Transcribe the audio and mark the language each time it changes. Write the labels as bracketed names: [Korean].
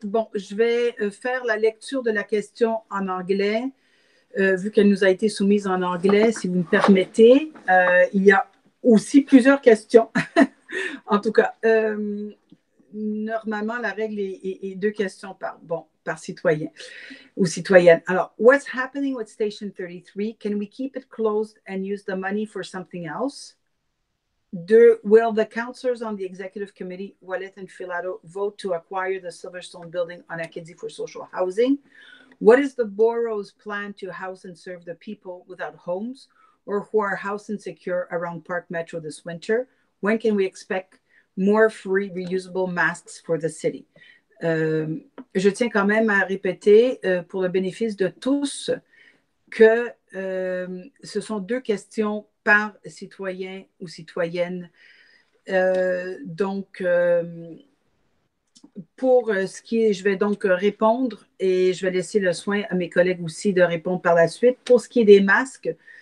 [French] Bon, je vais faire la lecture de la question en anglais, vu qu'elle nous a été soumise en anglais, si vous me permettez. Il y a aussi plusieurs questions. En tout cas, normalement, la règle est 2 questions par citoyen ou citoyenne. [English] Alors, what's happening with Station 33? Can we keep it closed and use the money for something else? 2, will the councillors on the executive committee, Ouellet and Filato, vote to acquire the Silverstone building on Acadie for social housing? What is the borough's plan to house and serve the people without homes or who are house insecure around Park Metro this winter? When can we expect more free reusable masks for the city? [French] Je tiens quand même à répéter pour le bénéfice de tous que ce sont 2 questions par citoyen ou citoyenne. Donc, pour ce qui est, je vais donc répondre et je vais laisser le soin à mes collègues aussi de répondre par la suite. Pour ce qui est des masques,